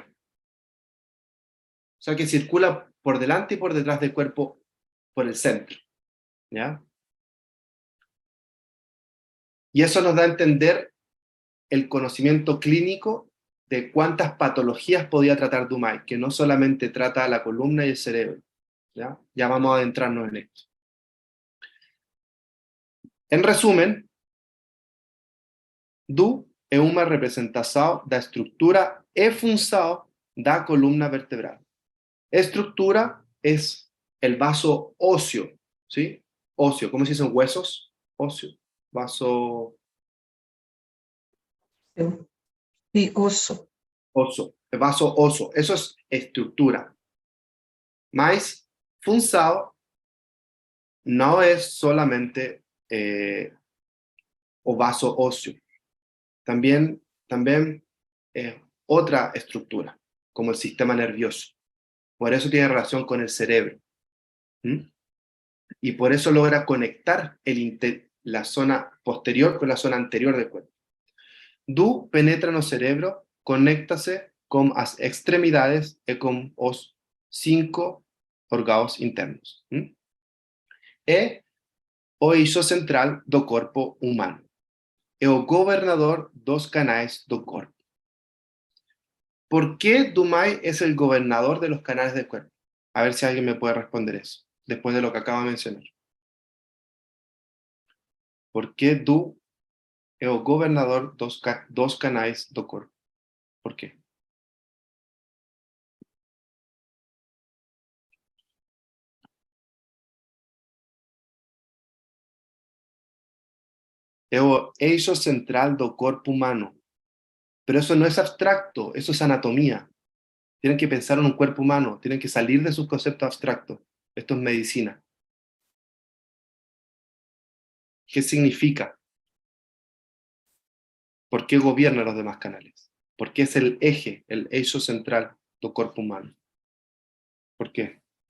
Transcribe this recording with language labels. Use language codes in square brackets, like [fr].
[es] O sea que circula por delante y por detrás del cuerpo, por el centro. ¿Ya? Y eso nos da a entender el conocimiento clínico de cuántas patologías podía tratar Dumai, que no solamente trata la columna y el cerebro. Ya vamos a adentrarnos en esto. En resumen, [pt] Du é uma representação da estrutura e função da columna vertebral. [es] Estructura es el vaso óseo, ¿sí? Óseo, ¿cómo se dicen huesos? Óseo, vaso Y oso. oso, el vaso oso, eso es estructura. [pt] Mas função [es] no es solamente o vaso óseo, también otra estructura, como el sistema nervioso. Por eso tiene relación con el cerebro. Y por eso logra conectar la zona posterior con la zona anterior del cuerpo. [pt] Du penetra no cerebro, [es] conéctase con las extremidades y con los 5 [pt] órgãos internos. É o eixo central do corpo humano. É o gobernador dos canais do corpo. [es] ¿Por qué Dumai es el gobernador de los canales del cuerpo? A ver si alguien me puede responder eso, después de lo que acabo de mencionar. ¿Por qué [pt] Du é o gobernador dos canais do corpo? ¿Por quê? É o eixo central do corpo humano. [es] Pero eso no es abstracto, eso es anatomía. Tienen que pensar en un cuerpo humano, tienen que salir de sus conceptos abstractos. Esto es medicina. ¿Qué significa? ¿Por qué gobierna los demás canales? ¿Por qué es el eje, el eixo central del cuerpo humano? ¿Por qué?